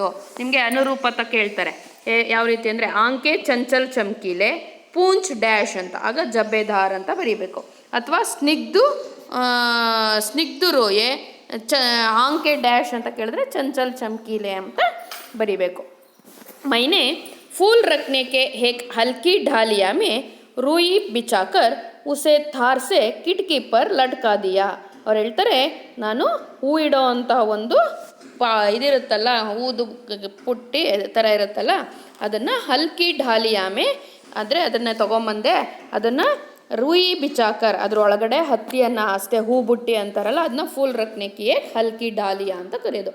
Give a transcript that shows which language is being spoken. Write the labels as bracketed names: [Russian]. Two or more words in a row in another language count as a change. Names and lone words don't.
[Kannada] ನಿಮಗೆ ಅನುರೂಪತ ಕೇಳ್ತಾರೆ ಯಾವ ರೀತಿ ಅಂದರೆ, [Hindi] आंखें चंचल चमकीले, [Kannada] ಪೂಂಚ್ ಡ್ಯಾಶ್ ಅಂತ, ಆಗ ಜಬ್ಬೇದಾರ್ ಅಂತ ಬರೀಬೇಕು. ಅಥವಾ [Hindi] स्निग्ध रोए आंखें [Kannada] ಡ್ಯಾಶ್ ಅಂತ ಕೇಳಿದ್ರೆ [Hindi] चंचल चमकीले [Kannada] ಅಂತ ಬರೀಬೇಕು. [Hindi] मैंने फूल रखने के एक हल्की ढालिया में रूई बिछाकर उसे थार से खिड़की पर लटका दिया. [Kannada] ಅವ್ರು ಹೇಳ್ತಾರೆ, ನಾನು ಹೂ ಇಡೋ ಅಂತ ಒಂದು ಇದಿರುತ್ತಲ್ಲ, ಹೂದು ಪುಟ್ಟಿ ಥರ ಇರುತ್ತಲ್ಲ, ಅದನ್ನು [Hindi] हल्की ढालिया में [Kannada] ಅಂದರೆ ಅದನ್ನು ತೊಗೊಂಬಂದೆ, ಅದನ್ನು [Hindi] रूई बिछाकर [Kannada] ಅದರೊಳಗಡೆ ಹತ್ತಿಯನ್ನು ಹಾಸ್ದೆ, ಹೂ ಬುಟ್ಟಿ ಅಂತಾರಲ್ಲ ಅದನ್ನ [Hindi] फूल रखने के हल्की ढालिया [Kannada] ಅಂತ ಕರೆಯೋದು.